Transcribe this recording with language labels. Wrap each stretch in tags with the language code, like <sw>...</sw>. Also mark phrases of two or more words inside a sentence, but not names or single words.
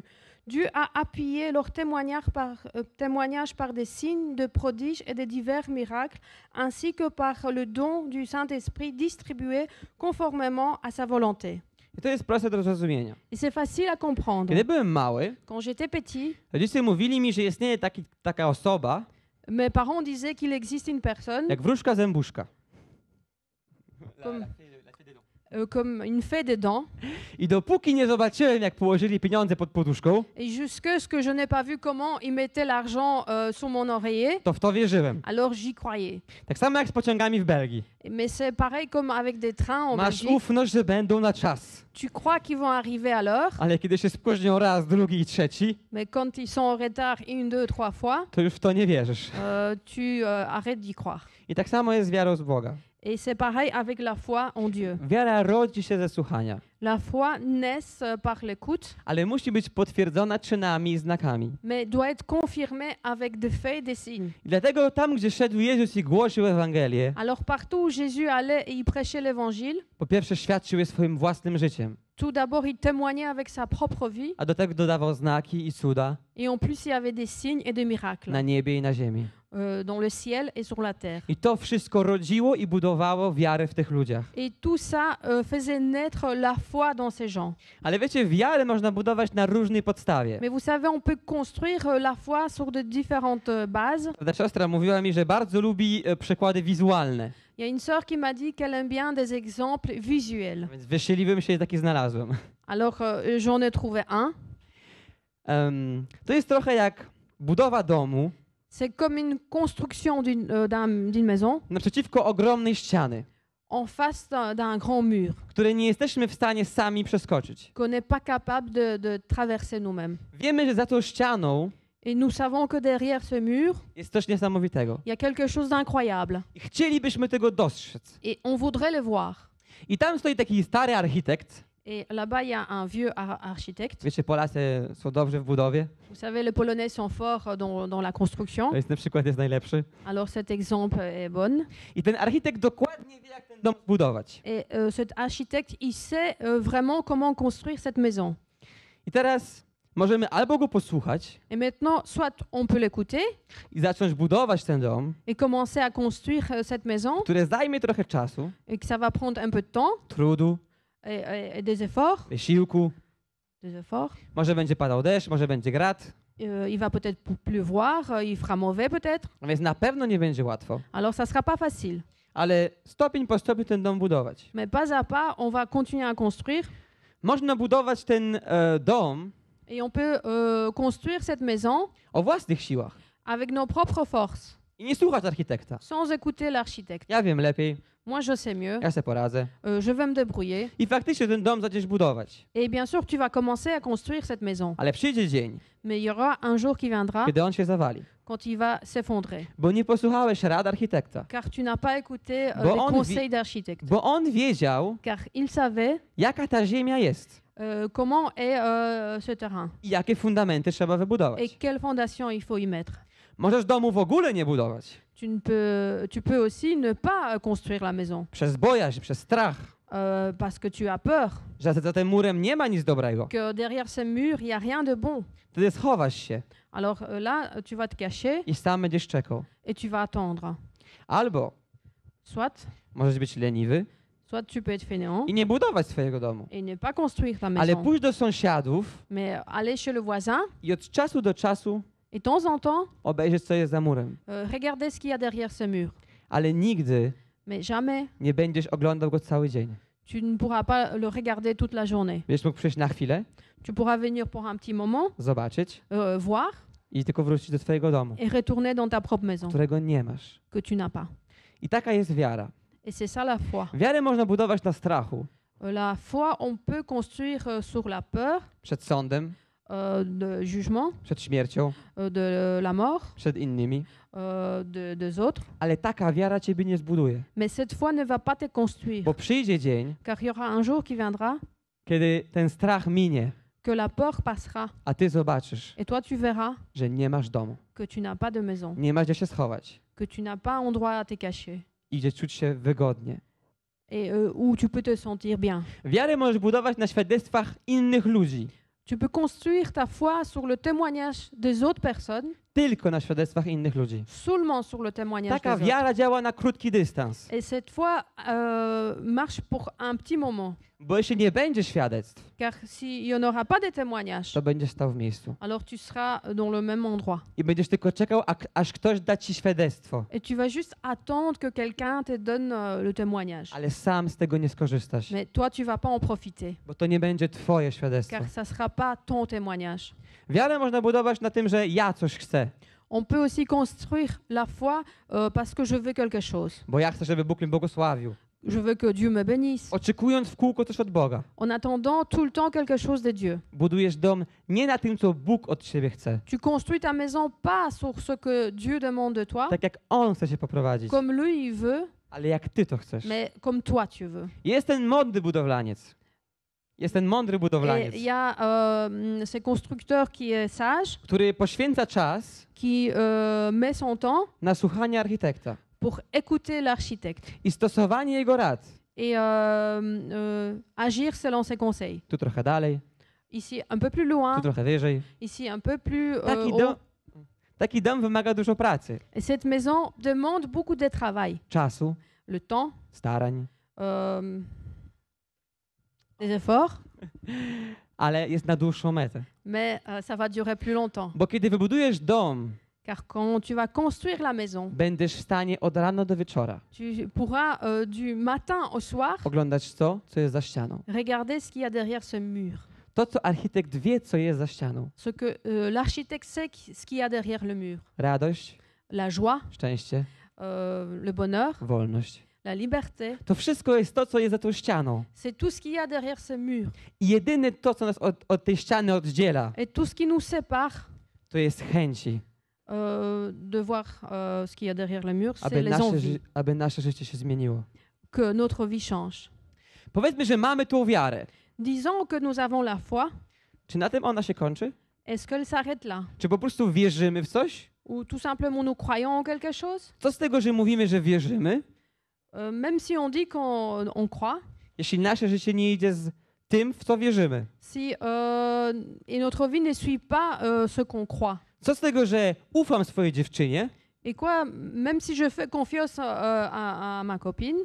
<fr>Dieu a appuyé leur témoignage par des signes, de prodiges et de divers miracles, ainsi que par le don du Saint-Esprit distribué conformément à sa volonté.</fr> <pl>I to jest proste do zrozumienia.</pl> <fr>Et c'est facile à comprendre.</fr> <pl>Kiedy byłem mały,</pl> <fr>Quand j'étais petit,</fr> <pl>rodzice mówili mi, że istnieje taka osoba,</pl> <fr>mes parents disaient qu'il existe une personne</fr> <pl>jak wróżka zębuszka.</pl> <fr>comme une fée des dents.</fr> <pl>I dopóki nie zobaczyłem, jak położyli pieniądze pod poduszką,</pl> <fr>Et jusque ce que je n'ai pas vu comment ils mettaient l'argent sous mon oreiller,</fr> <pl>to w to wierzyłem.</pl> <fr>alors j'y croyais.</fr> <pl>Tak samo jak z pociągami w Belgii.</pl> <fr>Mais c'est pareil comme avec des trains en</fr> <pl>Masz</pl> <fr>Belgique.</fr> <pl>ufność, że będą na czas.</pl> <fr>Tu crois qu'ils vont arriver à l'heure,</fr> <pl>Ale kiedy się spóźnią raz, drugi i trzeci,</pl> <fr>mais quand ils sont en retard une, deux, trois fois,</fr> <pl>to już w to nie wierzysz.</pl> <fr>tu arrêtes d'y croire.</fr> <pl>I tak samo jest z wiarą z Boga.</pl> <fr>Et c'est pareil avec la foi en Dieu.</fr> <pl>Wiara rodzi się ze słuchania,</pl> <fr>La foi naît par l'écoute,</fr> <pl>ale musi być potwierdzona czynami i znakami.</pl> <fr>mais doit être confirmée avec des faits et des signes.</fr> <pl>I dlatego tam, gdzie szedł Jezus i głosił Ewangelię,</pl> <fr>Alors partout où Jésus allait et il prêchait l'évangile,</fr> <pl>po pierwsze świadczył je swoim własnym życiem,</pl> <fr>tout d'abord il témoignait avec sa propre vie,</fr> <pl>a do tego dodawał znaki i cuda</pl> <fr>et en plus il y avait des signes et des miracles</fr> <pl>na niebie i na ziemi.</pl> <fr>dans le ciel et sur la terre.</fr> <pl>I to wszystko rodziło i budowało wiarę w tych ludziach.</pl> <fr>Et tout ça faisait naître la foi dans ces gens.</fr> <pl>Ale wiecie, wiarę można budować na różnej podstawie.</pl> <fr>Mais vous savez, on peut construire la foi sur de différentes bases.</fr> <pl>Ta siostra mówiła mi, że bardzo lubi przykłady wizualne,</pl> <fr>Il y a une sœur qui m'a dit qu'elle aime bien des exemples visuels.</fr> <pl>więc wyszyliwym się i taki znalazłem.</pl> <fr>Alors j'en ai trouvé un.</fr> <pl>To jest trochę jak budowa domu</pl> <fr>C'est comme une construction d'une maison</fr> <pl>naprzeciwko ogromnej ściany,</pl> <fr>en face d'un grand mur</fr> <pl>której nie jesteśmy w stanie sami przeskoczyć.</pl> <fr>qu'on n'est pas capable de traverser nous-mêmes.</fr> <pl>Wiemy, że za tą ścianą</pl> <fr>Et nous savons que derrière ce mur,</fr> <pl>jest coś niesamowitego.</pl> <fr>il y a quelque chose d'incroyable.</fr> <pl>I chcielibyśmy tego dostrzec.</pl> <fr>Et on voudrait le voir.</fr> <pl>I tam stoi taki stary architekt.</pl> <fr>Et là-bas, il y a un vieux architecte.</fr> <pl>Wiecie, Polacy są dobrzy w budowie.</pl> <fr>Vous savez, les Polonais sont forts dans la construction.</fr> <pl>To jest, na przykład jest najlepszy.</pl> <fr>Alors cet exemple est bon.</fr> <pl>I ten architekt dokładnie wie, jak ten dom zbudować.</pl> <fr>Et cet architecte, il sait vraiment comment construire cette maison.</fr> <pl>I teraz możemy albo go posłuchać</pl> <fr>Et maintenant, soit on peut l'écouter</fr> <pl>i zacząć budować ten dom,</pl> <fr>et commencer à construire cette maison,</fr> <pl>które zajmie trochę czasu,</pl> <fr>et que ça va prendre un peu de temps</fr> <pl>trudu,</pl> <fr>et des efforts.</fr> <pl>wysiłku.</pl> <fr>Des efforts.</fr> <pl>Może będzie padał deszcz, może będzie grad,</pl> <fr>Il va peut-être pleuvoir, il fera mauvais peut-être.</fr> <pl>a więc na pewno nie będzie łatwo.</pl> <fr>Alors ça sera pas facile.</fr> <pl>Ale stopień po stopniu ten dom budować.</pl> <fr>Mais pas à pas, on va continuer à construire.</fr> <pl>Można budować ten dom</pl> <fr>Et on peut construire cette maison</fr> <pl>o własnych siłach</pl> <fr>avec nos propres forces,</fr> <pl>i nie słuchać architekta.</pl> <fr>sans écouter l'architecte.</fr> <pl>Ja wiem lepiej,</pl> <fr>Moi, je sais mieux.</fr> <pl>ja se poradzę.</pl> <fr>Je vais me débrouiller.</fr> <pl>I faktycznie ten dom zaczniesz budować.</pl> <fr>Et bien sûr, tu vas commencer à construire cette maison.</fr> <pl>Ale przyjdzie dzień,</pl> <fr>Mais il y aura un jour qui viendra</fr> <pl>kiedy on się zawali.</pl> <fr>quand il va s'effondrer.</fr> <pl>Bo nie posłuchałeś rad architekta.</pl> <fr>Car tu n'as pas écouté</fr> <pl>Bo</pl> <fr>les</fr> <pl>on</pl> <fr>conseils d'architecte.</fr> <pl>Bo on wiedział,</pl> <fr>Car il savait</fr> <pl>jaka ta ziemia jest</pl> <fr>comment est ce terrain</fr> <pl>i jakie fundamenty trzeba</pl> <fr>et</fr> <pl>wybudować.</pl> <fr>quelle fondation il faut y mettre.</fr> <pl>Możesz domu w ogóle nie budować.</pl> <fr>Tu peux aussi ne pas construire la maison</fr> <pl>Przez bojaźń, przez strach,</pl> <fr>parce que tu as peur</fr> <pl>że za tym murem nie ma nic dobrego.</pl> <fr>que derrière ce mur, il n'y a rien de bon.</fr> <pl>Wtedy schowasz się</pl> <fr>Alors là, tu vas te cacher</fr> <pl>i sam będziesz czekał.</pl> <fr>et tu vas attendre.</fr> <pl>Albo</pl> <fr>Soit,</fr> <pl>możesz być leniwy</pl> <fr>soit tu peux être fainéant</fr> <pl>i nie budować swojego domu.</pl> <fr>et ne pas construire ta</fr> <pl>Ale</pl> <fr>maison,</fr> <pl>pójść do sąsiadów</pl> <fr>mais aller chez le voisin</fr> <pl>i od czasu do czasu</pl> <fr>et de temps en temps,</fr> <pl>obejrzeć, co jest za murem.</pl> <fr>regarder ce qu'il y a derrière ce mur.</fr> <pl>Ale nigdy</pl> <fr>Mais jamais,</fr> <pl>nie będziesz oglądał go cały dzień.</pl> <fr>tu ne pourras pas le regarder toute la journée.</fr> <pl>Będziesz mógł przyjść na chwilę,</pl> <fr>Tu pourras venir pour un petit moment,</fr> <pl>zobaczyć</pl> <fr>voir</fr> <pl>i tylko wrócić do twojego domu,</pl> <fr>et retourner dans ta propre maison</fr> <pl>którego nie masz.</pl> <fr>que tu n'as pas.</fr> <pl>I taka jest wiara.</pl> <fr>Et c'est ça la foi.</fr> <pl>Wiarę można budować na strachu,</pl> <fr>La foi, on peut construire sur la peur</fr> <pl>przed sądem,</pl> <fr>de jugement,</fr> <pl>przed śmiercią,</pl> <fr>de la mort,</fr> <pl>przed innymi,</pl> <fr>des autres.</fr> <pl>ale taka wiara ciebie nie zbuduje.</pl> <fr>Mais cette foi ne va pas te construire,</fr> <pl>Bo przyjdzie dzień,</pl> <fr>car il y aura un jour qui viendra</fr> <pl>kiedy ten strach minie,</pl> <fr>que la peur passera</fr> <pl>a ty zobaczysz,</pl> <fr>et toi tu verras</fr> <pl>że nie masz domu,</pl> <fr>que tu n'as pas de maison,</fr> <pl>nie masz gdzie się schować</pl> <fr>que tu n'as pas endroit à te cacher</fr> <pl>i gdzie czuć się wygodnie.</pl> <fr>et où tu peux te sentir bien.</fr> <pl>Wiarę możesz budować na świadectwach innych ludzi.</pl> <fr>Tu peux construire ta foi sur le témoignage des autres personnes,</fr> <pl>Tylko na świadectwach innych ludzi.</pl> <fr>seulement sur le témoignage</fr> <pl>Taka</pl> <fr>des autres.</fr> <pl>wiara działa na krótki dystans.</pl> <fr>Et cette foi marche pour un petit moment.</fr> <pl>Bo jeśli nie będzie świadectw,</pl> <fr>Car s'il n'y en aura pas de témoignages,</fr> <pl>to będziesz stał w miejscu.</pl> <fr>alors tu seras dans le même endroit.</fr> <pl>I będziesz tylko czekał, aż ktoś da ci świadectwo.</pl> <fr>Et tu vas juste attendre que quelqu'un te donne le témoignage.</fr> <pl>Ale sam z tego nie skorzystasz.</pl> <fr>Mais toi, tu vas pas en profiter,</fr> <pl>Bo to nie będzie twoje świadectwo.</pl> <fr>car ça sera pas ton témoignage.</fr> <pl>Wiarę można budować na tym, że ja coś chcę.</pl> <fr>On peut aussi construire la foi parce que je veux quelque chose.</fr> <pl>Bo ja chcę, żeby Bóg mnie błogosławił.</pl> <fr>Je veux que Dieu me bénisse.</fr> <pl>Oczekując w kółko coś od Boga.</pl> <fr>En attendant tout le temps quelque chose de Dieu.</fr> <pl>Budujesz dom nie na tym, co Bóg od ciebie chce.</pl> <fr>Tu construis ta maison pas sur ce que Dieu demande de toi,</fr> <pl>Tak jak On chce się poprowadzić.</pl> <fr>comme lui il veut,</fr> <pl>Ale jak ty to chcesz.</pl> <fr>mais comme toi tu veux.</fr> <pl>Jest ten mądry budowlaniec. Jest ten mądry budowlaniec,</pl> <fr>Et il y a ce constructeur qui est sage,</fr> <pl>który poświęca czas</pl> <fr>qui met son temps</fr> <pl>na słuchanie architekta</pl> <fr>pour écouter l'architecte</fr> <pl>i stosowanie jego rad.</pl> <fr>et agir selon ses conseils.</fr> <pl>Tu trochę dalej,</pl> <fr>Ici un peu plus loin,</fr> <pl>tu trochę wyżej.</pl> <fr>ici un peu plus</fr> <pl>Taki dom wymaga dużo pracy,</pl> <fr>Et cette maison demande beaucoup de travail,</fr> <pl>czasu,</pl> <fr>le temps,</fr> <pl>starań,</pl> <fr>des efforts,</fr> <pl>ale jest na dłuższą metę.</pl> <fr>mais ça va durer plus longtemps.</fr> <pl>Bo kiedy wybudujesz dom,</pl> <fr>Car quand tu vas construire la maison,</fr> <pl>będziesz w stanie od rana do wieczora</pl> <fr>tu pourras du matin au soir</fr> <pl>oglądać to, co jest za ścianą.</pl> <fr>regarder ce qu'il y a derrière ce mur.</fr> <pl>To, co architekt wie, co jest za ścianą.</pl> <fr>Ce que l'architecte sait ce qu'il y a derrière le mur.</fr> <pl>Radość,</pl> <fr>La joie,</fr> <pl>szczęście,</pl> <fr>le bonheur,</fr> <pl>wolność.</pl> <fr>la liberté.</fr> <pl>To wszystko jest to, co jest za tą ścianą.</pl> <fr>C'est tout ce qu'il y a derrière ce mur.</fr> <pl>I jedyne to, co nas od tej ściany oddziela,</pl> <fr>Et tout ce qui nous sépare</fr> <pl>to jest chęci,</pl> <fr>de voir ce qu'il y a derrière le mur, c'est les envies.</fr> <pl>aby nasze życie się zmieniło.</pl> <fr>Que notre vie change.</fr> <pl>Powiedzmy, że mamy tą wiarę.</pl> <fr>Disons que nous avons la foi.</fr> <pl>Czy na tym ona się kończy?</pl> <fr>Est-ce qu'elle s'arrête là?</fr> <pl>Czy po prostu wierzymy w coś?</pl> <fr>Ou tout simplement nous croyons en quelque chose?</fr> <pl>Co z tego, że mówimy, że wierzymy,</pl> <fr>Même si on dit qu'on croit,</fr> <pl>jeśli nasze życie nie idzie z tym, w co wierzymy?</pl> <fr>si et notre vie ne suit pas ce qu'on croit.</fr> <pl>Co z tego, że ufam swojej dziewczynie,</pl> <fr>Et quoi, même si je fais confiance à ma copine,</fr>